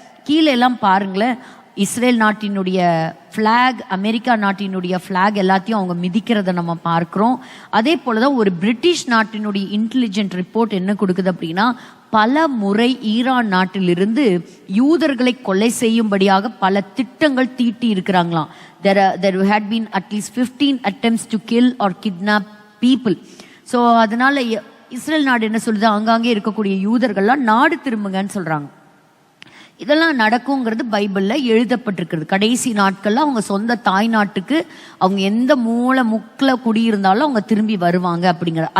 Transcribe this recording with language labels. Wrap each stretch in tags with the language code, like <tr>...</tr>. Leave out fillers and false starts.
<ta>கீழே எல்லாம் பாருங்களேன், இஸ்ரேல் நாட்டினுடைய ஃப்ளாக், அமெரிக்கா நாட்டினுடைய ஃப்ளாக் எல்லாத்தையும் அவங்க மிதிக்கிறத நம்ம பார்க்குறோம். அதே போல தான் ஒரு பிரிட்டிஷ் நாட்டினுடைய இன்டெலிஜென்ட் ரிப்போர்ட் என்ன கொடுக்குது அப்படின்னா, பல முறை ஈரான் நாட்டிலிருந்து யூதர்களை கொலை செய்யும்படியாக பல திட்டங்கள் தீட்டி இருக்கிறாங்களாம்.</ta> <en>there had been at least 15 attempts to kill or kidnap people.</en> <ta>So அதனால இஸ்ரேல் நாடு என்ன சொல்லுது, அங்கங்கே இருக்கக்கூடிய யூதர்கள்லாம் நாடு திரும்புங்கன்னு சொல்றாங்க. இதெல்லாம் நடக்குங்கிறது பைபிளில் எழுதப்பட்டிருக்கிறது. கடைசி நாட்களில் அவங்க சொந்த தாய் நாட்டுக்கு அவங்க எந்த மூளை முக்கில் குடியிருந்தாலும் அவங்க திரும்பி வருவாங்க அப்படிங்கிறது.</ta>